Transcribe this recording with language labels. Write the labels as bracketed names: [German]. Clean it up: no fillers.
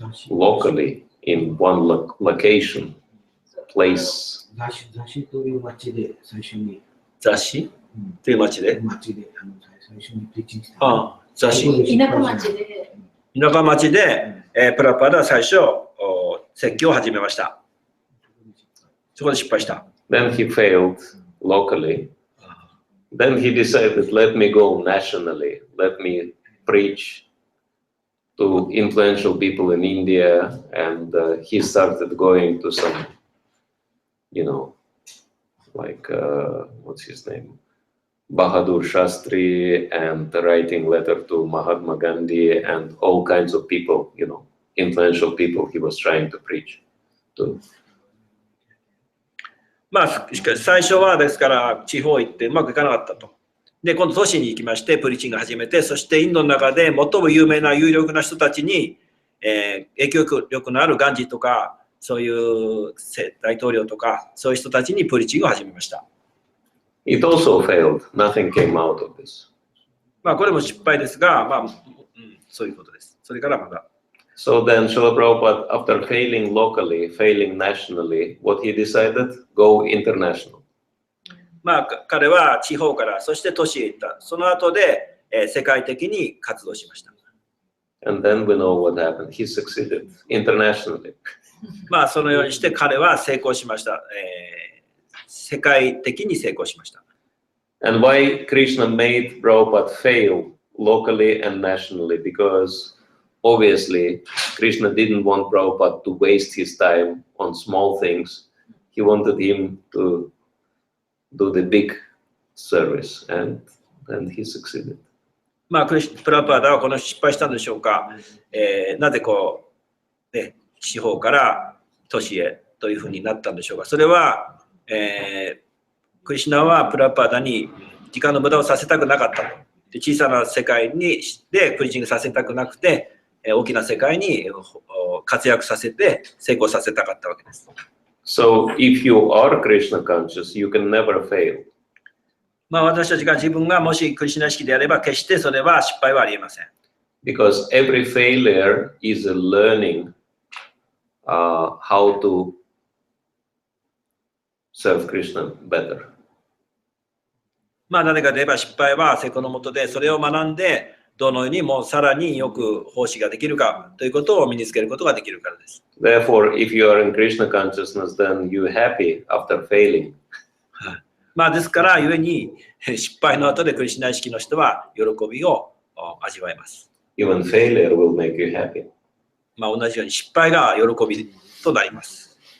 [English] Locally in one location, place. [Japanese] 雑誌という町で最初に。雑誌という町で最初にプリッチングした。雑誌。田舎町で。田舎町で、プラパダは最初説教を始めました。そこで失敗した。 [English] Then he failed locally. Then he decided, let me go nationally. Let me preach to influential people in India. And he started going to some, like, what's his name? Bahadur Shastri, and writing letter to Mahatma Gandhi and all kinds of people, influential people he was trying to preach to. [Japanese] まあ、しかし最初はですから地方行ってうまくいかなかったと。で、今度都市に行きましてプリチングを始めて、そしてインドの中で最も有名な有力な人たちに、影響力のあるガンジーとか、そういう大統領とか、そういう人たちにプリチングを始めました。 [English] It also failed. Nothing came out of this. [Japanese] まあこれも失敗ですが、まあ、そういうことです。それからまだ。 [English] So then Srila Prabhupada, after failing locally, failing nationally, what he decided? Go international. [Japanese] まあ彼は地方からそして都市へ行った。その後で、世界的に活動しました。 [English] And then we know what happened. He succeeded internationally. [Japanese] まあそのようにして彼は成功しました。世界的に成功しました。 [English] And why Krishna made Prabhupada fail locally and nationally? Because obviously Krishna didn't want Prabhupada to waste his time on small things. He wanted him to do the big service, and he succeeded. [Japanese] まあプラパダはこの失敗したんでしょうか。なぜこう、ね、地方から都市へというふうになったんでしょうか。それはクリシュナはプラパダに時間の無駄をさせたくなかったと。で小さな世界にでプリチングさせたくなくて、大きな世界に活躍させて成功させたかったわけです。 [English] So if you are Krishna conscious, you can never fail. [Japanese] まあ私たちが自分がもしクリシュナ意識であれば決してそれは失敗はありえません。 [English] Because every failure is a learning how to serve Krishna better. [Japanese] まあ何かといえば失敗は成功のもとでそれを学んでどのようにもうさらによく奉仕ができるかということを身につけることができるからです。 [English] Therefore, if you are in Krishna consciousness, then you're happy after failing. [Japanese] まあですからゆえに失敗の後でクリシュナ意識の人は喜びを味わえます。 [English] Even failure will make you happy. [Japanese] まあ同じように失敗が喜びとなります。